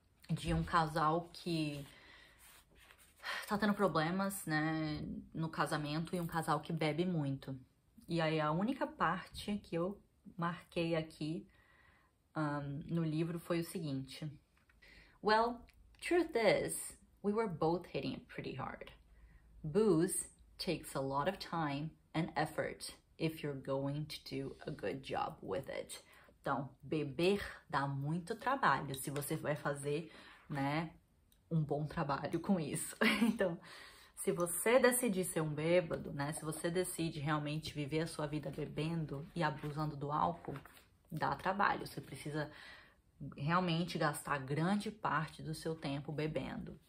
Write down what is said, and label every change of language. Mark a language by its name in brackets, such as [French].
[Portuguese] De um casal que tá tendo problemas, né, no casamento, e um casal que bebe muito. E aí a única parte que eu marquei aqui no livro foi o seguinte. [English] Well, truth is, we were both hitting it pretty hard. Booze takes a lot of time and effort if you're going to do a good job with it. [Portuguese] Então, beber dá muito trabalho se você vai fazer, né, um bom trabalho com isso. Então, se você decidir ser um bêbado, né, se você decide realmente viver a sua vida bebendo e abusando do álcool, dá trabalho, você precisa realmente gastar grande parte do seu tempo bebendo.